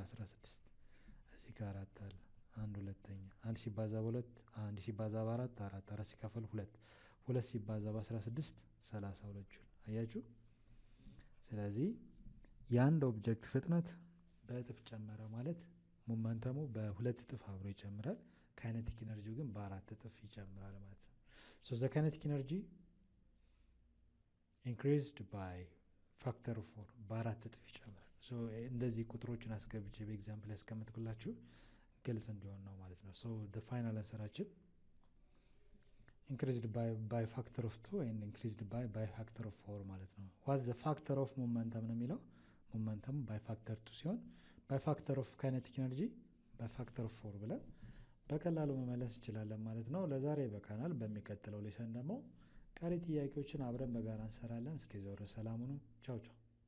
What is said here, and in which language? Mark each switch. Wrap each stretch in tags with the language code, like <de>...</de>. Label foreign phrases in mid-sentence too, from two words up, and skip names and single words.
<am>16። እዚህ ጋር 4 አለ። 1 ሁለተኛ 1 ሲባዛ በ2 1 ሲባዛ በ4 4 4 ሲካፈል 2 2 ሲባዛ በ16 32 ጁል አያችሁ። ስለዚህ የአንድ ኦብጀክት ፍጥነት በእጥፍ ጨመረ ማለት ሞመንተሙ በ2 እጥፍ አብሮ ይጨምራል።</am> <en>kinetic energy</en> <am>ግን በ4 እጥፍ ይጨምራል ማለት ነው።</am> <en>so the kinetic energy increased by factor 4</en> <am>በ4 እጥፍ ይጨምራል። ሶ እንደዚህ ቁጥሮችን አስገብቼ በኤግዛምፕል ያስቀምጥኩላችሁ ግልጽ እንዲሆን ነው ማለት ነው። ሶ</am> <en>the final</en> <am>አንሰራችን</am> <en>increased by factor of 2 and increased by factor of 4</en> <am>ማለት ነው።</am> <en>what the factor of momentum</en> <am>ነው የሚለው</am> <en>momentum by factor 2</en> <am>ሲሆን</am> <en>by factor of kinetic energy by factor of 4</en> <am>ብለን በቀላሉ መመለስ እንችላለን ማለት ነው። ለዛሬ በቃናል። በሚቀጥለው ሌሰን ደግሞ ቀሪ ጥያቄዎችን አብረን በጋራ እንሰራለን። እስከዚያው ድረስ ሰላም ሁኑ። ቻው ቻው።</am>